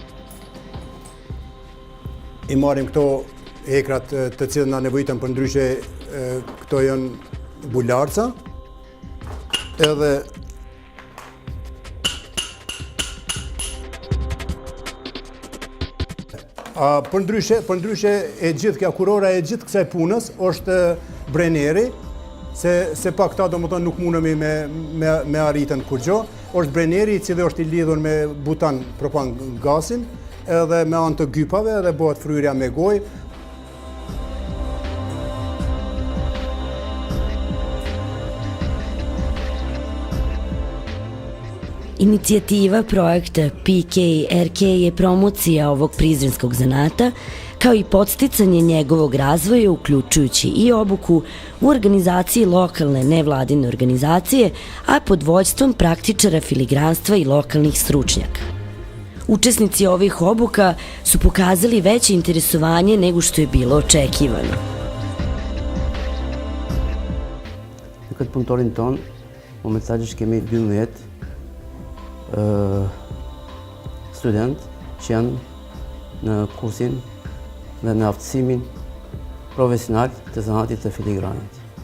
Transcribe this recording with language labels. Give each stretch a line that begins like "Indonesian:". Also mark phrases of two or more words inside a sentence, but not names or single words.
Albanian: i marrim këto ekrat të cilët na nevojiten, për ndryshe këto janë bularca, edhe për ndryshe e gjithë kjo kurora e gjithë kësaj punës është breneri, se pa këta domethënë nuk mundemi me arritën kurrë. Është breneri i cili është i lidhur me butan propan gasin, edhe me anë të gypave dhe bëhet fryrja me gojë.
Serbian: Inicijativa projekta PKRK je promocija ovog prizrenskog zanata, kao i podsticanje njegovog razvoja, uključujući i obuku u organizaciji lokalne nevladine organizacije, a pod vođstvom praktičara filigranstva i lokalnih stručnjaka. Učesnici ovih obuka su pokazali veće interesovanje nego što je bilo očekivano.
Albanian: Në këtë punëtorin tonë, momentalisht kemi 12 student që janë në kursin dhe në aftësimin profesional të zanatit të filigranit.